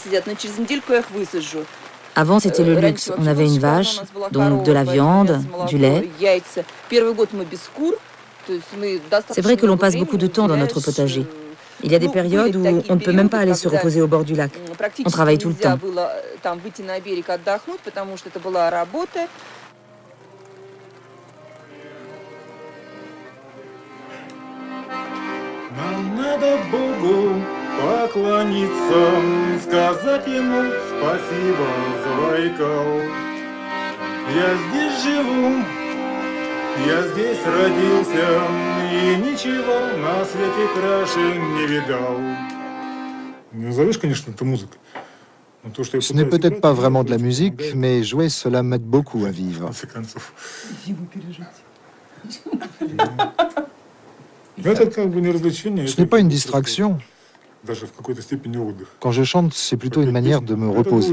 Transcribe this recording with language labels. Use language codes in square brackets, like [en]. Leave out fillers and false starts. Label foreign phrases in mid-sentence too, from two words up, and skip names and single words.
[fr] Avant, c'était le luxe. On avait une vache, donc de la viande, du lait. C'est vrai que l'on passe beaucoup de temps dans notre potager. Il y a des périodes où on ne peut même pas aller se reposer au bord du lac. On travaille tout le temps. [ru] Поклониться, сказать ему спасибо за Байкал. Я здесь живу, я здесь родился, и ничего на свете краше не видал. Назовешь, конечно, это музыка. [fr] Ce n'est peut-être pas vraiment de la musique, mais jouer, cela m'aide beaucoup à vivre. Ce n'est pas une distraction. Quand je chante, c'est plutôt une manière de me reposer.